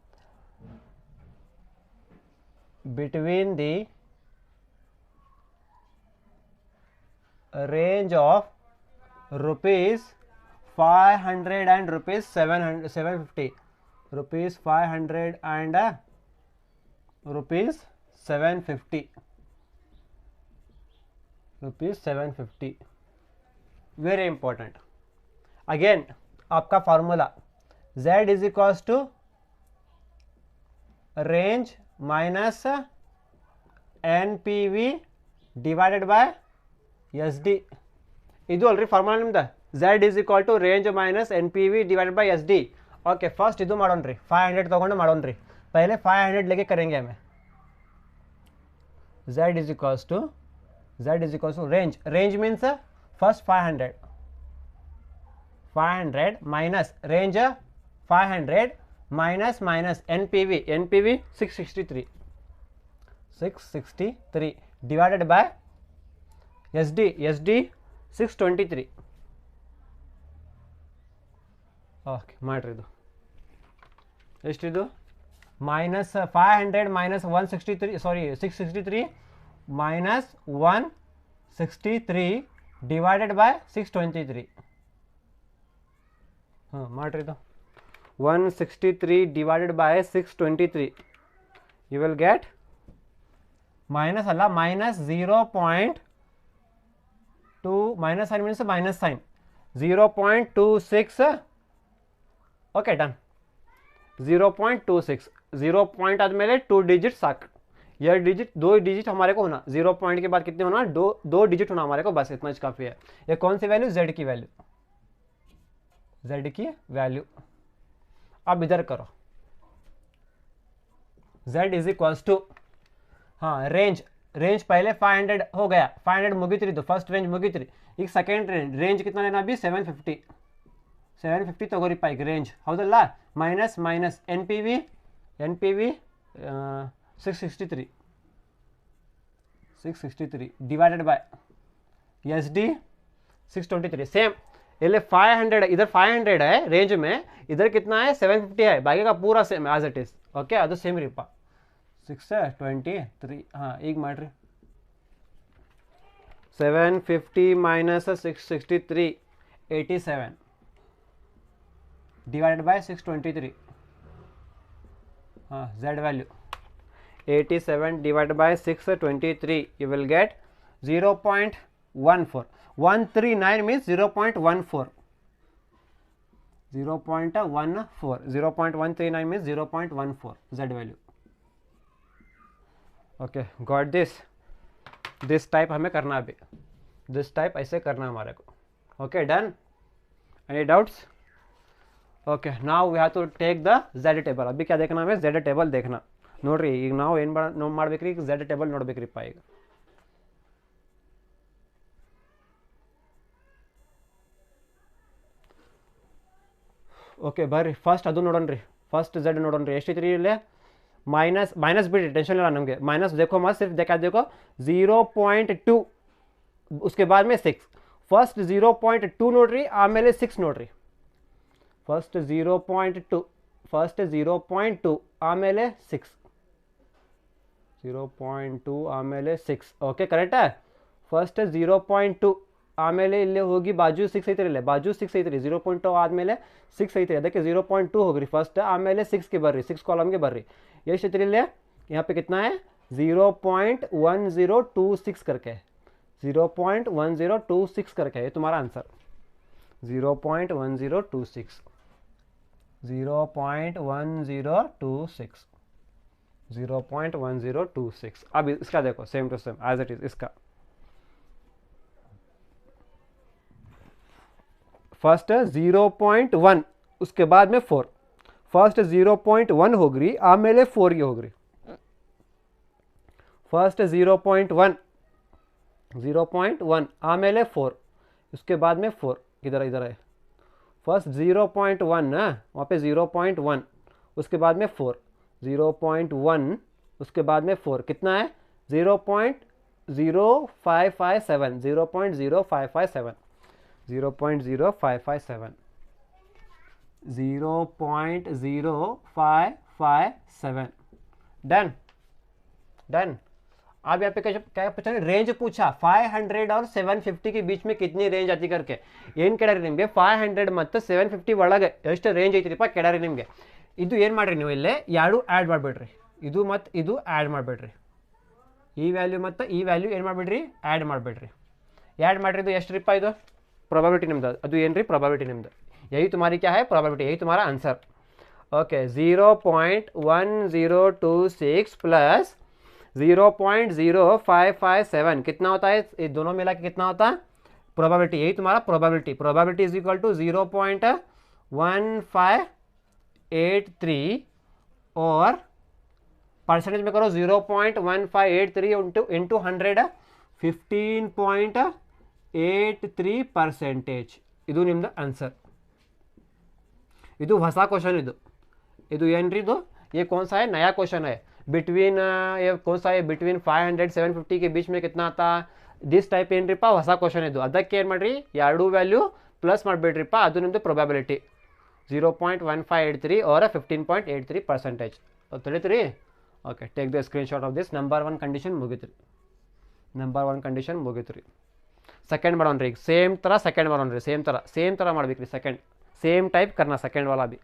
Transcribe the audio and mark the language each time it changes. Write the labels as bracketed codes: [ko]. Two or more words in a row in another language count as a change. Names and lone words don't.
[en] between the range of rupees 500 and rupees 750, rupees 500 and rupees 750, very important. Again [hi] आपका फार्मूला [en] z is equals to range minus NPV divided by SD. [kn] ಇದು ಅಲ್ರಿ ಫಾರ್ಮುಲಾ ನಿಮ್ದು [en] z is equal to range minus NPV divided by SD. OK, first [kn] ಇದು ಮಾಡೋಣ್ರಿ 500 ತಗೊಂಡು ಮಾಡೋಣ್ರಿ. [hi] पहले 500 लेके करेंगे हमें. [en] z is equals to range means first 500 minus range 500 minus NPV 663 divided by SD 623. [kn] ಓಕೆ ಮಾಡ್ರಿ, ಇದು ಎಷ್ಟಿದು [en] minus 500 minus 163, sorry 663 minus 163 divided by 623. [kn] ಮಾಡ್ರಿ ಇದು [en] 163 divided by 623, you will get minus ಅಲ್ಲ minus 0.2 minus sign means minus sign 0.26. okay, done. [hi] 0.26 0 पॉइंट आदमेले 2 डिजिट साक, यह दो डिजिट हमारे को होना, 0 पॉइंट के बाद कितने होना, दो डिजिट होना हमारे को, बस इतना काफ़ी है. ये कौन सी वैल्यू, z की वैल्यू. अब इधर करो, [en] z is equals to, [hi] हाँ रेंज पहले 500 हो गया, 500 मुगित्री, तो [en] first range [hi] मुगित्री. एक [en] second range [hi] कितना लेना अभी 750 तगोरी पाइक रेंज ಹೌದಲ್ಲ. [en] minus N P V 663 divided by S D 623. [hi] सेम ये 500 इधर 500 है रेंज में, इधर कितना है 750 है, बाकी का पूरा [en] same as it is. ओके, [kn] ಅದು ಸೇಮ್ ರೀಪ 623. हाँ ಈಗ ಮಾಡ್ರಿ 750 minus 663 87. [en] divided by 623. Z value 87 divided by 623, you will get 0.14. 139 means 0.14. 0.14. 0.139 means 0.14 Z value. Okay, got this. This type [hi] हमें करना अभी, [en] this type [hi] ऐसे करना हमारे को. [en] Okay, done. Any doubts? Okay, now we have to take the Z table. [hi] अभी क्या देखना हमें? [en] Z table [hi] देखना. [kn] ನೋಡ್ರಿ ಈಗ ನಾವು ಏನು ಮಾಡಬೇಕ್ರಿ, ಈಗ [en] Z table [kn] ನೋಡ್ಬೇಕ್ರಿಪ್ಪ ಈಗ. ಓಕೆ ಬರ್ರಿ ಫಸ್ಟ್ ಅದು ನೋಡೋಣ್ರಿ. ಫಸ್ಟ್ Z ನೋಡೋಣ್ರಿ ಎಷ್ಟೈತ್ರಿ ಇಲ್ಲಿ. [hi] माइनस बिट टेंशन लेना नಮಗೆ. माइनस देखो मत, सिर्फ देखो 0.2 उसके बाद में 6. [kn] फर्स्ट 0.2 ನೋಡ್ರಿ, ಆಮೇಲೆ 6 ನೋಡ್ರಿ. ಫಸ್ಟ್ 0.2 ಆಮೇಲೆ 6. 0.2 ಆಮೇಲೆ 6. ಓಕೆ ಕರೆಕ್ಟಾ. ಫಸ್ಟ್ 0.2 ಆಮೇಲೆ ಇಲ್ಲಿ ಹೋಗಿ ಬಾಜು 6 ಐತ್ರಿ, ಇಲ್ಲೇ ಬಾಜು 6 ಐತ್ರಿ. 0.2 ಆದಮೇಲೆ 6 ಐತ್ರಿ, ಅದಕ್ಕೆ 0.2 ಹೋಗ್ರಿ ಫಸ್ಟ್, ಆಮೇಲೆ 6ಗೆ ಬರ್ರಿ, 6 कॉलम ಬರ್ರಿ. ಎಷ್ಟು ಐತ್ರಿ ಇಲ್ಲಿ, [hi] यहाँ पे कितना है 0.1026 करके, 0.1026 करके है तुम्हारा आंसर. 0.1026, 0.1026, 0.1026. अब इसका देखो [en] same to same as it is. [hi] इसका फर्स्ट 0.1 उसके बाद में 4. [kn] फर्स्ट 0.1 होगी, आमेले 4 ಗೆ ಹೋಗ್ರಿ. [hi] फर्स्ट 0.1 आमेले 4, उसके बाद में 4 इधर है. फर्स्ट 0.1 ना, वहाँ पे 0.1 उसके बाद में 4, 0.1 उसके बाद में 4 कितना है 0.0557, 0.0557, 0.0557, 0.0557. डन. अब यहाँ पे क्या पूछा, रेंज पूछा 500 और 750 के बीच में कितनी रेंज आती करके. [kn] ಏನು ಕೇಳಾರಿ ನಿಮಗೆ, 500 ಮತ್ತು 750 ಒಳಗೆ ಎಷ್ಟು ರೇಂಜ್ ಐತಿರಿಪ್ಪ ಕೇಳಾರಿ ನಿಮಗೆ. ಇದು ಏನು ಮಾಡಿರಿ ನೀವು ಇಲ್ಲೇ ಎರಡು ಆ್ಯಡ್ ಮಾಡಿಬಿಡ್ರಿ, ಇದು ಮತ್ತು ಇದು ಆ್ಯಡ್ ಮಾಡಿಬಿಡ್ರಿ. ಈ ವ್ಯಾಲ್ಯೂ ಮತ್ತು ಈ ವ್ಯಾಲ್ಯೂ ಏನು ಮಾಡಿಬಿಡ್ರಿ, ಆ್ಯಡ್ ಮಾಡಿಬಿಡ್ರಿ. ಆ್ಯಡ್ ಮಾಡಿರಿ, ಇದು ಎಷ್ಟು ರೀಪ್ಪ, ಇದು ಪ್ರೊಬಬಿಲಿಟಿ ನಿಮ್ದು. ಅದು ಏನು ರೀ ಪ್ರೊಬಬಿಲಿಟಿ ನಿಮ್ದು. [hi] यही तुम्हारी क्या है प्रोबेबिलिटी, यही तुम्हारा आंसर. ओके 0.1026 प्लस 0.0557 कितना होता है, ये दोनों मिला के कितना होता है प्रोबेबिलिटी. यही तुम्हारा प्रोबेबिलिटी. [en] probability is equal to [hi] 0.1583 और परसेंटेज में करो 0.1583 इंटू 100, 15.83%. [kn] ಇದು ನಿಮ್ದು ಆನ್ಸರ್. ಇದು ಹೊಸ क्वेश्चन, ಇದು ಏನ್ರಿ ಇದು, [hi] ये कौन सा है नया क्वेश्चन है. बिटवीन ये कौन सा है, बिटवीन 500 750 के बीच में कितना आता, [en] this type [kn] ಏನ್ರಿಪ್ಪ ಹೊಸ क्वेश्चन ಇದು. ಅದಕ್ಕೆ ಏನು ಮಾಡಿರಿ, ಎರಡು ವ್ಯಾಲ್ಯೂ ಪ್ಲಸ್ ಮಾಡಿಬಿಡ್ರಿಪ್ಪ, ಅದು ನಿಮ್ಮದು ಪ್ರೊಬಬಿಲಿಟಿ 0.1583 और 15.83%. ತಿಳಿತ್ರಿ. [en] OK take the screenshot of this. [kn] ನಂಬರ್ 1 ಕಂಡೀಷನ್ ಮುಗಿತ್ರಿ, ನಂಬರ್ 1 ಕಂಡೀಷನ್ ಮುಗಿತ್ರಿ. सेकंड ಮಾಡೋಣ್ರಿ ಈಗ ಸೇಮ್ ಥರ सेकंड ಮಾಡೋಣ್ರಿ, ಸೇಮ್ ಥರ ಮಾಡ್ಬೇಕ್ರಿ. [hi] सेकंड सेम टाइप करना, सेकंड वाला भी.